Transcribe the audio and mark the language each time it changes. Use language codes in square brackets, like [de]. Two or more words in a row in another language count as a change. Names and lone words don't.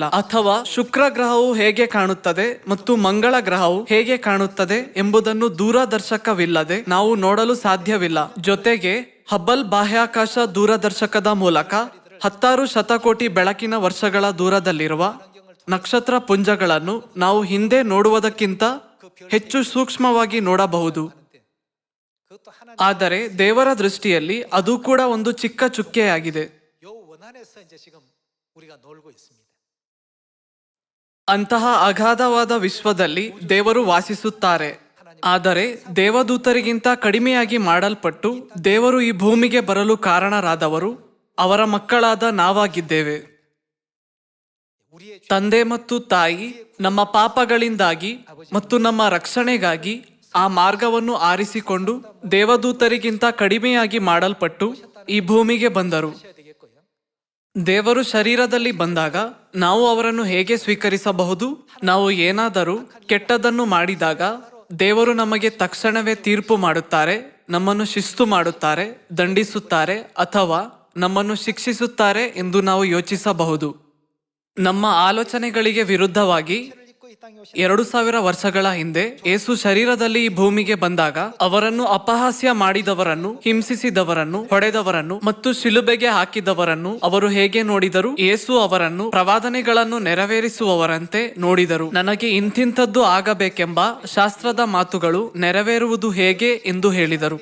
[kn] ಅಥವಾ ಶುಕ್ರ ಗ್ರಹವು ಹೇಗೆ ಕಾಣುತ್ತದೆ ಮತ್ತು ಮಂಗಳ ಗ್ರಹವು ಹೇಗೆ ಕಾಣುತ್ತದೆ ಎಂಬುದನ್ನು ದೂರದರ್ಶಕವಿಲ್ಲದೆ ನಾವು ನೋಡಲು ಸಾಧ್ಯವಿಲ್ಲ. ಜೊತೆಗೆ ಹಬ್ಬಲ್ ಬಾಹ್ಯಾಕಾಶ ದೂರದರ್ಶಕದ ಮೂಲಕ 10 ಶತಕೋಟಿ ಬೆಳಕಿನ ವರ್ಷಗಳ ದೂರದಲ್ಲಿರುವ ನಕ್ಷತ್ರ ಪುಂಜಗಳನ್ನು ನಾವು ಹಿಂದೆ ನೋಡುವುದಕ್ಕಿಂತ ಹೆಚ್ಚು ಸೂಕ್ಷ್ಮವಾಗಿ ನೋಡಬಹುದು. [ko] 그것도 하나님 [kn] ಆದರೆ ದೇವರ ದೃಷ್ಟಿಯಲ್ಲಿ ಅದು ಕೂಡ ಒಂದು ಚಿಕ್ಕ ಚುಕ್ಕೆಯಾಗಿದೆ. [ko] 요 원안에서 이제 지금 우리가 놀고 있습니다. [kn] ಅಂತಹ ಅಗಾಧವಾದ ವಿಶ್ವದಲ್ಲಿ ದೇವರು ವಾಸಿಸುತ್ತಾರೆ. ಆದರೆ ದೇವದೂತರಿಗಿಂತ ಕಡಿಮೆಯಾಗಿ ಮಾಡಲ್ಪಟ್ಟು ದೇವರು ಈ ಭೂಮಿಗೆ ಬರಲು ಕಾರಣರಾದವರು ಅವರ ಮಕ್ಕಳಾದ ನಾವಾಗಿದ್ದೇವೆ. [ko] 우리의 [kn] ತಂದೆ ಮತ್ತು ತಾಯಿ ನಮ್ಮ ಪಾಪಗಳಿಂದಾಗಿ ಮತ್ತು ನಮ್ಮ ರಕ್ಷಣೆಗಾಗಿ ಆ ಮಾರ್ಗವನ್ನು ಆರಿಸಿಕೊಂಡು ದೇವದೂತರಿಗಿಂತ ಕಡಿಮೆಯಾಗಿ ಮಾಡಲ್ಪಟ್ಟು ಈ ಭೂಮಿಗೆ ಬಂದರು. [ko] 하셔야 되겠고요. [kn] ದೇವರು ಶರೀರದಲ್ಲಿ ಬಂದಾಗ ನಾವು ಅವರನ್ನು ಹೇಗೆ ಸ್ವೀಕರಿಸಬಹುದು? ನಾವು ಏನಾದರೂ ಕೆಟ್ಟದನ್ನು ಮಾಡಿದಾಗ ದೇವರು ನಮಗೆ ತಕ್ಷಣವೇ ತೀರ್ಪು ಮಾಡುತ್ತಾರೆ, ನಮ್ಮನ್ನು ಶಿಸ್ತು ಮಾಡುತ್ತಾರೆ, ದಂಡಿಸುತ್ತಾರೆ ಅಥವಾ ನಮ್ಮನ್ನು ಶಿಕ್ಷಿಸುತ್ತಾರೆ ಎಂದು ನಾವು ಯೋಚಿಸಬಹುದು. ನಮ್ಮ ಆಲೋಚನೆಗಳಿಗೆ ವಿರುದ್ಧವಾಗಿ [ko] 입고 이 땅에 오신 [kn] 2000 ವರ್ಷಗಳ ಹಿಂದೆ ಯೇಸು ಶರೀರದಲ್ಲಿ ಈ ಭೂಮಿಗೆ ಬಂದಾಗ ಅವರನ್ನು ಅಪಹಾಸ್ಯ ಮಾಡಿದವರನ್ನು, ಹಿಂಸಿಸಿದವರನ್ನು, ಹೊಡೆದವರನ್ನು ಮತ್ತು ಶಿಲುಬೆಗೆ ಹಾಕಿದವರನ್ನು ಅವರು ಹೇಗೆ ನೋಡಿದರು? ಯೇಸು ಅವರನ್ನು ಪ್ರವಾದನೆಗಳನ್ನು ನೆರವೇರಿಸುವವರಂತೆ ನೋಡಿದರು. ನನಗೆ ಇಂತಿಂಥದ್ದು ಆಗಬೇಕೆಂಬ ಶಾಸ್ತ್ರದ ಮಾತುಗಳು ನೆರವೇರುವುದು ಹೇಗೆ ಎಂದು ಹೇಳಿದರು.